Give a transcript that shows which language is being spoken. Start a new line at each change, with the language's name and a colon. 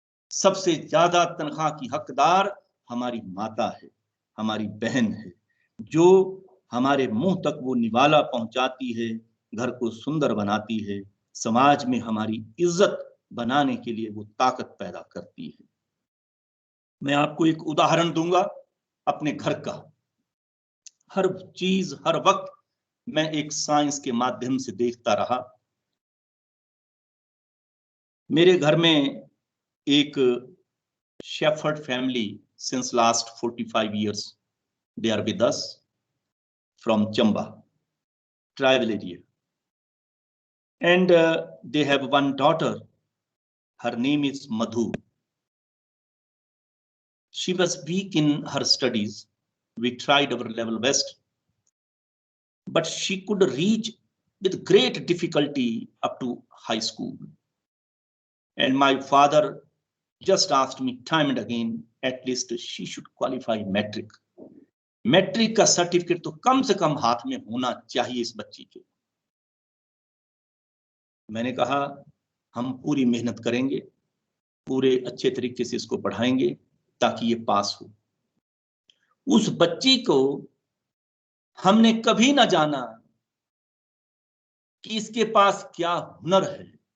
Hindi: सबसे ज्यादा तनख्वाह की हकदार हमारी माता है, हमारी बहन है, जो हमारे मुंह तक वो निवाला पहुंचाती है, घर को सुंदर बनाती है, समाज में हमारी इज्जत बनाने के लिए वो ताकत पैदा करती है। मैं आपको एक उदाहरण दूंगा अपने घर का। हर चीज हर वक्त मैं एक साइंस के माध्यम से देखता रहा। मेरे घर में एक shepherd family
English: since last 45 years they are with us from Chamba tribal area, and they have one daughter. Her name is Madhu. She was weak in her studies. We tried our level best, but she could reach with great difficulty up to high school. And my father just asked me time and again, at least she should qualify metric.
Hindi: Matric का certificate तो कम से कम हाथ में होना चाहिए इस बच्ची के। मैंने कहा हम पूरी मेहनत करेंगे, पूरे अच्छे तरीके से इसको पढ़ाएंगे ताकि ये पास हो। उस बच्ची को हमने कभी ना जाना कि इसके पास क्या हुनर है।